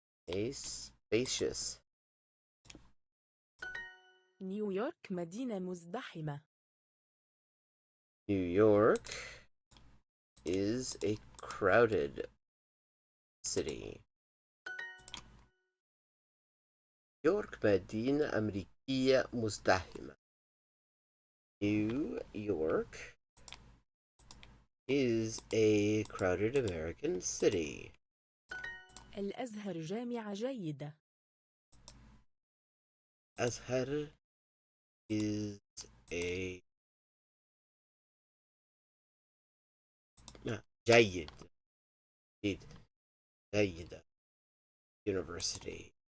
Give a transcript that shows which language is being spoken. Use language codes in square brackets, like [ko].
[en] A spacious. [ar] نيويورك مدينة مزدحمة. [en] New York is a crowded city. [ar] يورك مدينة أمريكية مزدحمة. [en] New York is a crowded American city. [ar] الأزهر جامعة جيدة. [en] Azhar is a [ar] جيد جيدة [en] university.